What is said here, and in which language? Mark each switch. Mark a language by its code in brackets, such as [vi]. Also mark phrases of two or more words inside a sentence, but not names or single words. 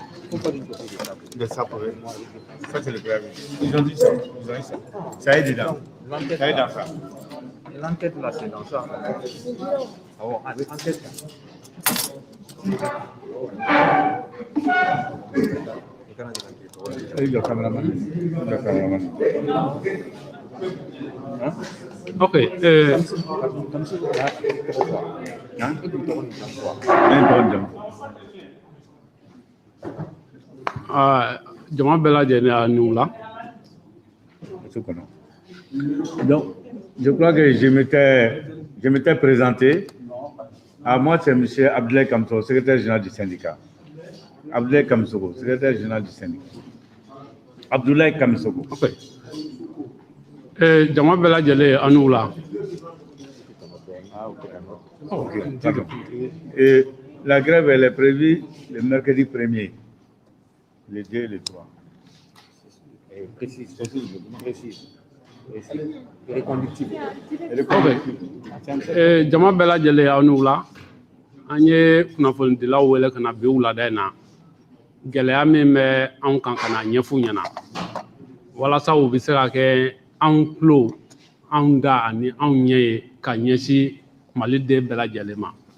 [fr] Ça, c'est le préavis. Ils ont dit ça. Ça est dedans. Ça est dans ça. L'enquête là, c'est dans ça. Oh, enquête. Le caméraman. Ok. [bm] Jama bɛɛ lajɛlen a n'u la. [fr] Donc, je crois que je m'étais présenté. À moi, c'est M. Abdoulaye Kamsoko, secrétaire général du syndicat. Abdoulaye Kamsoko, secrétaire général du syndicat. Abdoulaye Kamsoko. [bm] Ok. Jama bɛɛ lajɛlen a n'u la. [fr] Ok, pardon. Et la grève, elle est prévue le mercredi 1er, le 2 et le 3. Précise. [bm] Jama bɛɛ lajɛlen a n'u la. An ye kunnafonidilaw wele ka na bi wulada in na. Gɛlɛya min bɛ anw kan ka na ɲɛf'u ɲɛna. Walasa u bɛ se ka kɛ anw tulo, anw da ani anw ɲɛ ye ka ɲɛsin Maliden bɛɛ lajɛlen ma.